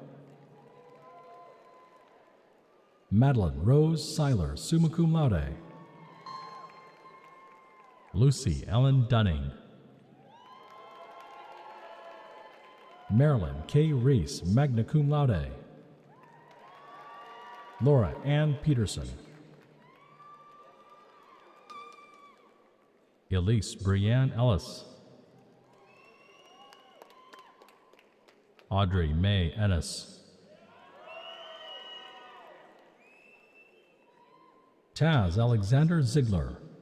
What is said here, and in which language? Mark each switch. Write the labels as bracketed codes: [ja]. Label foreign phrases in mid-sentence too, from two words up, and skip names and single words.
[en] Madeline Rose Seiler, [la] summa cum laude. [en] Lucy Ellen Dunning. Marilyn K. Reese, [la] magna cum laude. [en] Laura Ann Peterson. Elise Brianne Ellis. Audrey Mae Ennis. Taz Alexander Ziegler.